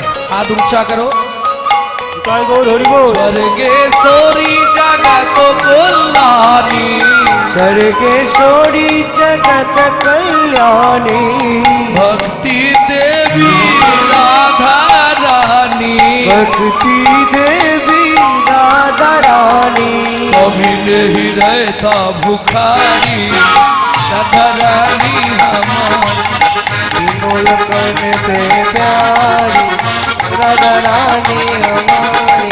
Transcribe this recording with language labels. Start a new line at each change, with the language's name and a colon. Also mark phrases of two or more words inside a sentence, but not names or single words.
Bangla: হাত উঁচা করো, তাই গৌর হরি বল। স্বর্গেশ্বরী জগত কল্যাণী স্বর্গেশ্বরী জগত কল্যাণী ভক্তি দেবী রাধা রানী
Hindi: भक्ति देवी राधा रानी कभी नहीं रहता भुखारी राधा रानी हमारी विमल करने पे प्यारी राधा रानी हमारी